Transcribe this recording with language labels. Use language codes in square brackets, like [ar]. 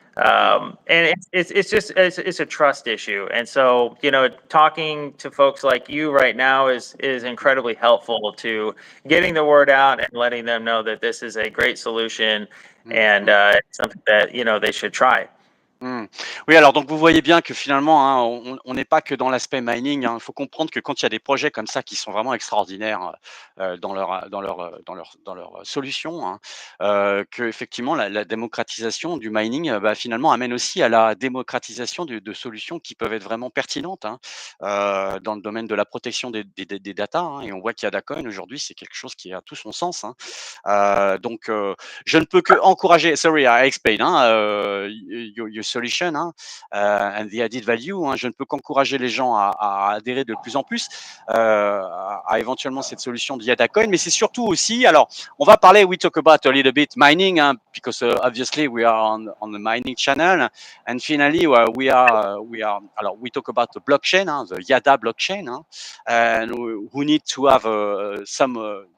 [en] And it's a trust issue. And so talking to folks like you right now is incredibly helpful to getting the word out and letting them know that this is a great solution, and it's something that they should try. [fr] Oui, alors donc vous voyez bien que finalement, on n'est pas que dans l'aspect mining. Il faut comprendre que quand il y a des projets comme ça qui sont vraiment extraordinaires dans leur solution, que effectivement la démocratisation du mining, finalement amène aussi à la démocratisation de solutions qui peuvent être vraiment pertinentes dans le domaine de la protection des data. Et on voit qu'il y a Yadacoin aujourd'hui, c'est quelque chose qui a tout son sens. Donc je ne peux que encourager. [en] Sorry, I explain. Your solution and the added value. [fr] Je ne peux qu'encourager les gens à adhérer de plus en plus à éventuellement cette solution de Yadacoin, mais c'est surtout aussi. Alors, on va parler. [en] We talk about a little bit mining because obviously we are on the mining channel, and finally we are. Alors, we talk about the blockchain, the Yada blockchain, and who need to have some